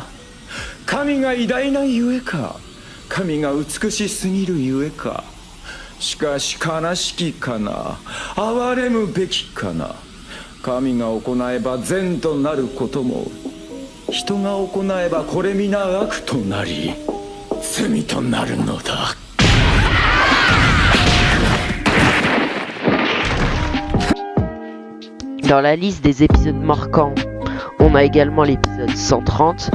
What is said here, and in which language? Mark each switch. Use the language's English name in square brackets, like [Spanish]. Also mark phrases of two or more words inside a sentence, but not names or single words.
[Japanese] 神が偉大なゆえか、神が美しすぎるゆえか。しかし悲しきかな、憐れむべきかな。神が行えば善となることも、人が行えばこれ皆悪となり罪となるのだ。 [French] Dans la liste des épisodes marquants, on a également l'épisode 130.